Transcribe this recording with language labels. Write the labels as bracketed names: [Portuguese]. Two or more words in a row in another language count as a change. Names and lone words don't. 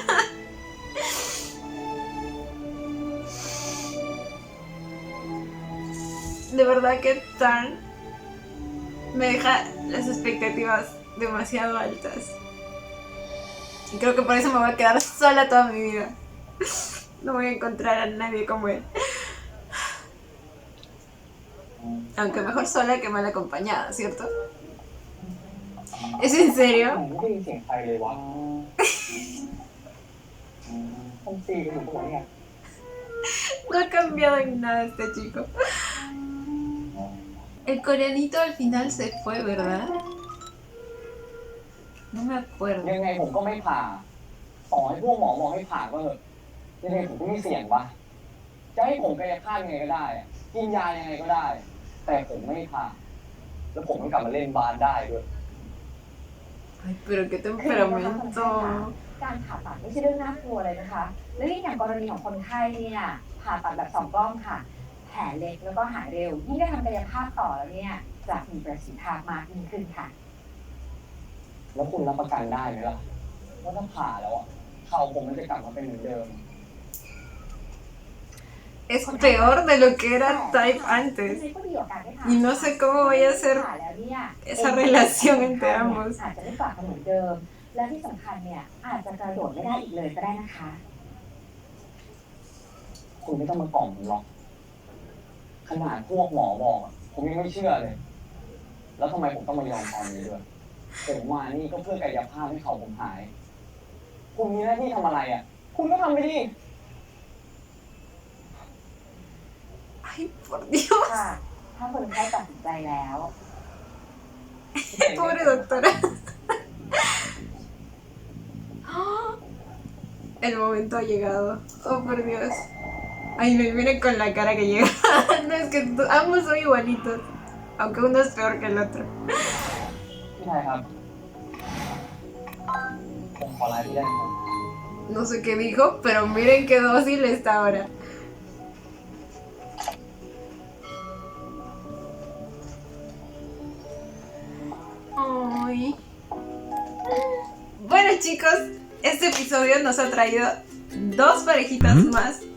[Spanish] De verdad que Thorne me deja las expectativas demasiado altas. Y creo que por eso me voy a quedar sola toda mi vida. No voy a encontrar a nadie como él. Aunque mejor sola que mal acompañada, ¿cierto? ¿Es en [Thai] ผม [Spanish] serio? [Thai] ไม่ได้ยินเสียงใครเลยวะต้องตีกันอยู่ตรงไหนเนี่ย [Spanish] No ha cambiado en nada este chico. El coreanito al final se fue, ¿verdad? No me acuerdo. [Thai] ยังไงผมก็ไม่ผ่าต่อให้พวกหมอบอกให้ผ่าก็เถอะยังไงผมก็ไม่เสี่ยงวะจะให้ผมกายภาพยังไงก็ได้อะกินยายังไงก็ได้ แต่ผมไม่ผ่าแล้วผมต้องกลับมาเล่นบาสได้ด้วย [Spanish] Ay, pero qué temperamento. [Thai] การผ่าตัดไม่ใช่เรื่องน่ากลัวเลยนะคะ และยิ่งอย่างกรณีของคนไข้เนี่ยผ่าตัดแบบสองกล้องค่ะ แผลเล็กแล้วก็หายเร็ว ยิ่งได้ทำกายภาพต่อแล้วเนี่ยจะมีประสิทธิภาพมากยิ่งขึ้นค่ะ แล้วคุณรับประกันได้ไหมล่ะว่าถ้าผ่าแล้วอ่ะเข่าผมมันจะกลับมาเป็นเหมือนเดิม [Spanish] Es peor de lo que era Type antes. [Thai] ก็ดีกว่าการได้ผ่า [Spanish] Y no sé cómo vaya a ser [Thai] ผ่าแล้วเนี่ย [Spanish] esa relación entre ambos. [Thai] อาจจะไม่กลับมาเหมือนเดิม และที่สำคัญเนี่ยอาจจะกระโดดไม่ได้อีกเลยก็ได้นะคะ คุณไม่ต้องมากล่อมผมหรอกขนาดพวกหมอบอกอะผมยังไม่เชื่อเลย แล้วทำไมผมต้องมายอมตอนนี้ด้วยผมมานี่ก็เพื่อกายภาพให้เขาผมหาย คุณมีหน้าที่ทำอะไรอ่ะ คุณก็ทำไปดิ [Spanish] Ay, por Dios. [Thai] ค่ะ ถ้าคนไข้ตัดสินใจแล้ว [Spanish] Pobre doctora. El momento ha llegado. Oh, por Dios. Ay, no, y miren con la cara que llega. No, es que ambos son igualitos. Aunque uno es peor que el otro. [Thai] พี่ชายครับ ผมขอไลน์พี่ได้ไหมครับ [Spanish] No sé qué dijo, pero miren qué dócil está ahora. Ay. Bueno, chicos, este episodio nos ha traído dos parejitas más.